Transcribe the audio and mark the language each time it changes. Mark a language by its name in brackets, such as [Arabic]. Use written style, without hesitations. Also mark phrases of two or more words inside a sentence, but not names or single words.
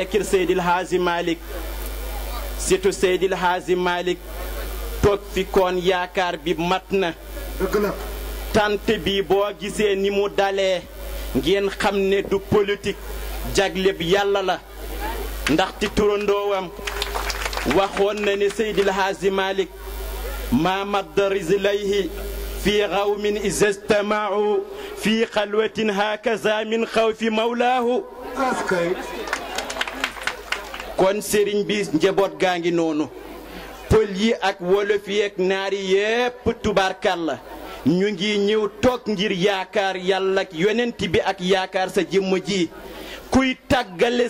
[Wolof] kër Seydil Haaji Malick surtout Seydil Haaji Malick toog fi koon yaakaar bi mat na tant bi boo gisee ni mu dalee ngeen xam ne du politique jagleb yàlla la ndaxte turandoowam waxoon na ne Seydil Haaji Malick [Arabic] ما مد رجليه في غوم إذا استمعوا في خلوة هكذا من خوف مولاه [Wolof] kon sëriñ bi njaboot gaa ngi noonu pël yi ak wolof yi ak naar yi yépp tubaarkàlla ñu ngi ñëw toog ngir yaakaar yàlla ak yonent bi ak yaakaar sa jëmm ji kuy tàggale